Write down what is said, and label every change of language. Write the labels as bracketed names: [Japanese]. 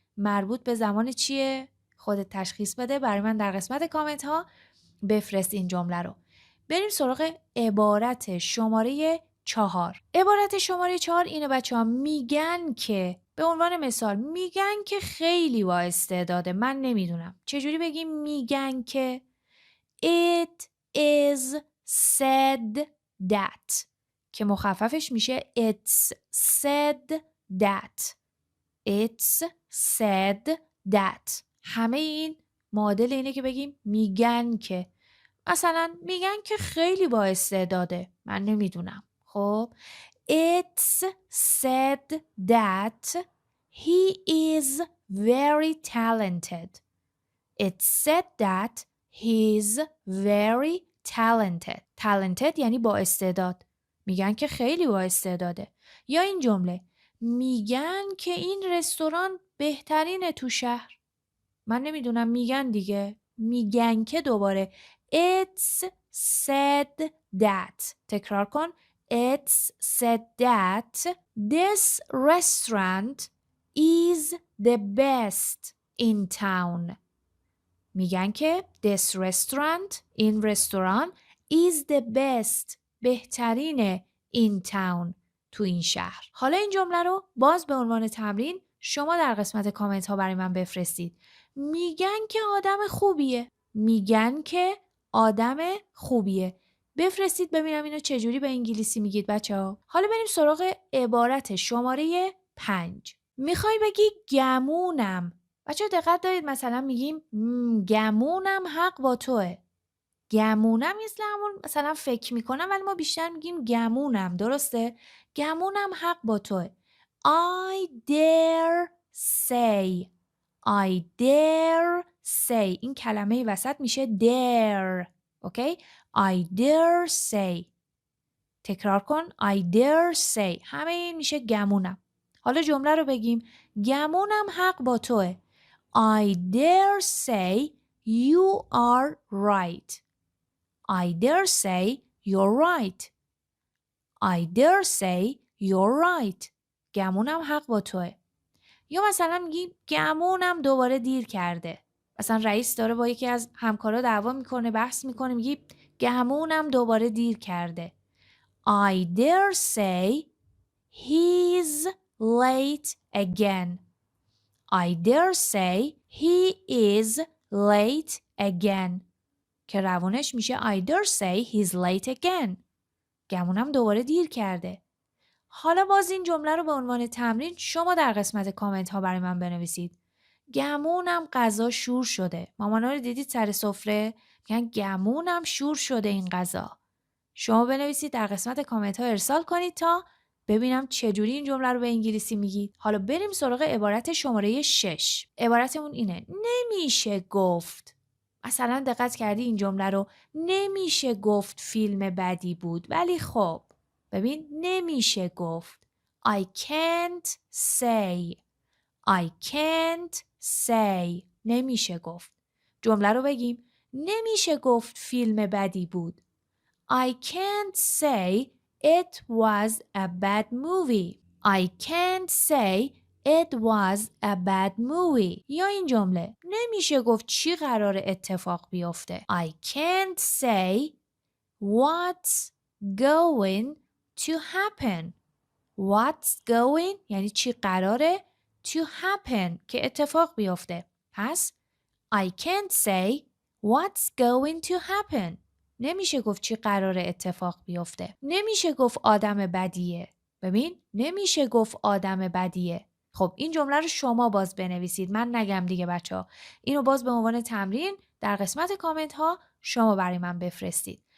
[Persian] مربوط به زمان چیه؟ خودت تشخیص بده، برای من در قسمت کامنت ها بفرست این جمله رو. بریم سراغ عبارت شماره 4. عبارت شماره 4 اینه بچه‌ها، میگن که، به عنوان مثال میگن که خیلی با استعداده. من نمیدونم چجوری بگیم میگن که. [English] It is said that [Persian] که مخففش میشه [English] it's said that. It's said that. [Persian] همه این معادل اینه که بگیم میگن که. مثلا میگن که خیلی با استعداده. من نمیدونم. [English] خب It's said that he is very talented. It's said that he's very talented. [Persian] Talented یعنی با استعداد. میگن که خیلی با استعداده. یا این جمله میگن که این رستوران بهترینه تو شهر. من نمیدونم، میگن دیگه. میگن که دوباره [English] It's said that. [Persian] تکرار کن. [English] It's said that this restaurant is the best in town. [Persian] میگن که [English] this restaurant، [Persian] این رستوران [English] is the best، [Persian] بهترین [English] in town، [Persian] تو این شهر. حالا این جمله رو باز به عنوان تمرین شما در قسمت کامنت ها برای من بفرستید. میگن که آدم خوبیه. میگن که آدم خوبیه. بفرستید ببینم اینو چجوری به انگلیسی میگید بچه‌ها. حالا بریم سراغ عبارت شماره 5. میخوای بگی گمونم. بچه‌ها دقت دارید، مثلا میگیم گمونم حق با توه. گمونم مثل همون مثلا فکر میکنم، ولی ما بیشتر میگیم گمونم. درسته؟ گمونم حق با توه. [English] I dare say. I dare say. [Persian] این کلمه وسط میشه dare. [English] Okay? I dare say. [Persian] تکرار کن. [English] I dare say. [Persian] همه این میشه گمونم. حالا جمله رو بگیم. گمونم حق با توه. [English] I dare say you are right. I dare say you're right. I dare say you're right. [Persian] گمونم حق با توه. یا مثلا میگی گمونم دوباره دیر کرده. مثلا رئیس داره با یکی از همکارا دعوا میکنه، بحث میکنه، میگی گمونم دوباره دیر کرده. [English] I dare say he's late again. I dare say he is late again. [Persian] که روانش میشه [English] I dare say he's late again. [Persian] گمونم دوباره دیر کرده. حالا باز این جمله رو به عنوان تمرین شما در قسمت کامنت ها برای من بنویسید. گمونم غذا شور شده. مامانا رو دیدید سر سفره؟ میگن گمونم شور شده این غذا. شما بنویسید در قسمت کامنت ها ارسال کنید تا ببینم چجوری این جمله رو به انگلیسی میگید. حالا بریم سراغ عبارت شماره 6. عبارتمون اینه. نمیشه گفت. مثلا دقت کردی این جمله رو؟ نمیشه گفت فیلم بدی بود، ولی خب ببین نمیشه گفت. [English] I can't say. I can't say. [Persian] نمیشه گفت. جمله رو بگیم. نمیشه گفت فیلم بدی بود. [English] I can't say it was a bad movie. I can't say it was a bad movie. [Persian] یا این جمله. نمیشه گفت چی قرار اتفاق بیفته. [English] I can't say what's going to happen. What's going [Persian] یعنی چی قراره [English] to happen [Persian] که اتفاق بیفته. [English] پس I can't say what's going to happen. [Persian] نمیشه گفت چی قراره اتفاق بیفته. نمیشه گفت آدم بدیه. ببین نمیشه گفت آدم بدیه. خب این جمله رو شما باز بنویسید. من نگم دیگه بچه‌ها. اینو باز به عنوان تمرین در قسمت کامنت ها شما برای من بفرستید.